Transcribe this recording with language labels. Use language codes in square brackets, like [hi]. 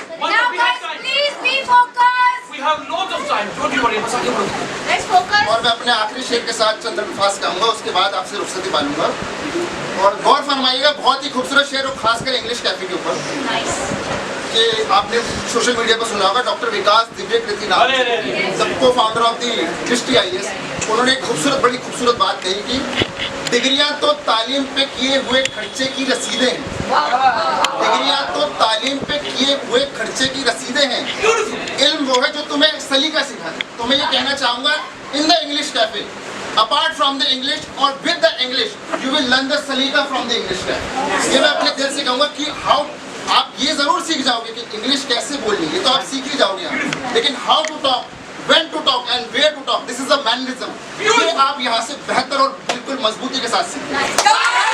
[en] now guys, please be focused. We have loads of time. Don't you worry. [hi] बस आगे बढ़ो. [en] Let's focus. [hi] और मैं अपने आखिरी शेर के साथ चंद अल्फाज कहूँगा, उसके बाद आपसे रुखसती मालूंगा। और गौर फरमाइएगा, बहुत ही खूबसूरत शेर और खासकर इंग्लिश कैफे के ऊपर [en] Nice. [hi] कि आपने सोशल मीडिया पर सुना होगा, डॉक्टर विकास दिव्य कृति नाम अरे, अरे, अरे। सबको फाउंडर ऑफ दी दृष्टि IAS, उन्होंने एक खूबसूरत बड़ी खूबसूरत बात कही कि डिग्रियां तो तालीम पे किए हुए खर्चे की रसीदें हैं, डिग्रियां तो तालीम पे किए हुए खर्चे की रसीदें हैं, इल्म वो है जो तुम्हें सलीका सिखाए। तो मैं ये कहना चाहूँगा, [en] In the English cafe apart from the English or with the English, you will learn the Salika from the English guy. [hi] ये मैं अपने दिल से कहूँगा कि how आप ये जरूर सीख जाओगे कि इंग्लिश कैसे बोलनी है, ये तो आप सीख ही जाओगे यहाँ, लेकिन [en] how to talk, when to talk and where to talk, this is a mannerism. [hi] ये आप यहाँ से बेहतर और बिल्कुल मजबूती के साथ सीखेंगे.